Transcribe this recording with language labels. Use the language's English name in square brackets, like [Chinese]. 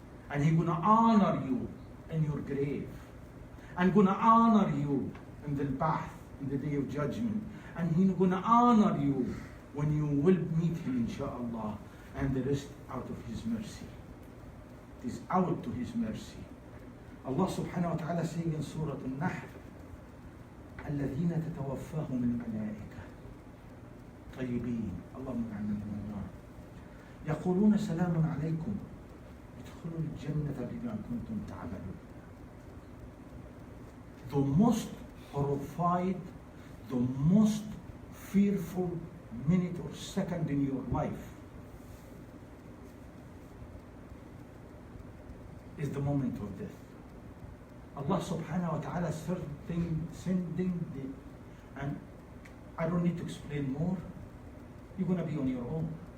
[English] And He's gonna honor you in your grave. And gonna honor you in the Ba'ath, in the Day of Judgment. And He's gonna honor you when you will meet Him, inshaAllah. And the rest out of His mercy. It is out to His mercy. [Arabic] Allah subhanahu wa ta'ala saying in Surah Al-Nahl, الذين تتوفاهم الملائكة طيبين اللهم اجعلنا من النار يقولون سلام عليكم ادخلوا الجنة بما كنتم تعملون. [English] The most horrified, the most fearful minute or second in your life is the moment of death. Allah subhanahu wa ta'ala sending the, and I don't need to explain more, you're going to be on your own.